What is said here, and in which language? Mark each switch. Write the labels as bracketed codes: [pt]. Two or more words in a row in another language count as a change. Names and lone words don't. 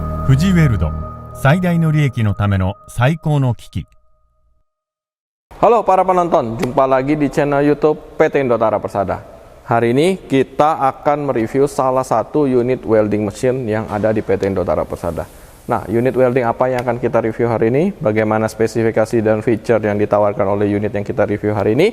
[ja] 富士ウェルド最大の利益のための最高の機器。 [id] Halo para penonton, jumpa lagi di channel YouTube PT Indotara Persada. Hari ini kita akan mereview salah satu unit welding mesin yang ada di PT Indotara Persada. Nah, unit welding apa yang akan kita review hari ini? Bagaimana spesifikasi dan feature yang ditawarkan oleh unit yang kita review hari ini?